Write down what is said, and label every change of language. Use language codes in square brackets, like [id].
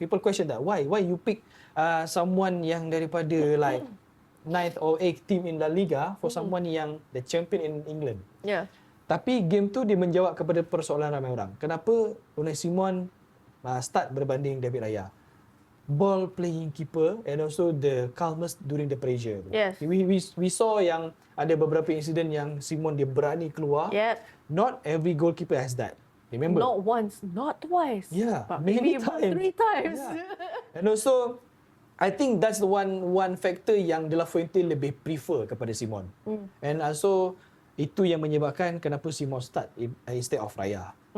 [en] People question that. Why you pick someone [ms] yang daripada [en] like 9th or 8th team in La Liga for someone [ms] yang [en] the champion in England. Yeah. [ms] Tapi game tu dia menjawab kepada persoalan ramai orang. Kenapa Unai Simon start berbanding David Raya? [en] Ball playing keeper and also the calmness during the pressure. Yes. We saw [ms] yang ada beberapa insiden yang Simon dia berani keluar. [en] Yep. Not every goalkeeper has that. Remember? Not once, not twice. Yeah, but many maybe about times. 3 times. Yeah. And also, I think that's the one factor [ms] yang [en] De La Fuente [ms] lebih [en] prefer [ms] kepada [en] Simon. And also, [ms] itu yang menyebabkan kenapa [en] Simon start instead of Raya.